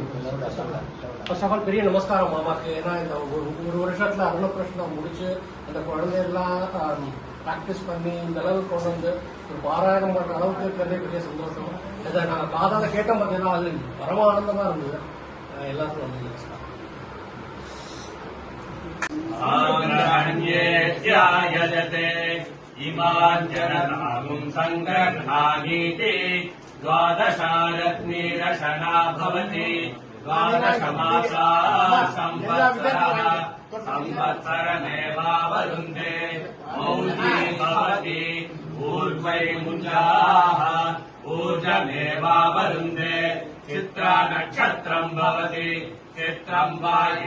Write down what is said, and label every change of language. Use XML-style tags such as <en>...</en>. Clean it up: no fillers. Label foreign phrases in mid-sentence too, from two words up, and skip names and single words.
<en>first of all</en> <ta>பெரிய நமஸ்காரம் மாமாக்கு. ஏன்னா இந்த ஒரு வருஷத்துல அருணப்பிரஷ்னம் முடிச்சு அந்த குழந்தையெல்லாம் ப்ராக்டிஸ் பண்ணி இந்த அளவுக்கு கொண்டு வந்து ஒரு பாராயணம் பண்ற அளவுக்கு இருக்கிறதே பெரிய சந்தோஷம். இதை நான் காதால கேட்டோம் பார்த்தீங்கன்னா அது பரம ஆனந்தமா இருந்தது. எல்லாருக்கும் வந்து நமஸ்காரம்.</ta> <sa>द्वादशारत्नीरशना भवति द्वादशमासा संवत्सरः संवत्सरमेवावरुन्धे मौली भवति ऊर्ध्वै मुञ्जाः ऊर्जमेवावरुन्धे चित्रा नक्षत्रम् भवति चित्रम् वा</sa>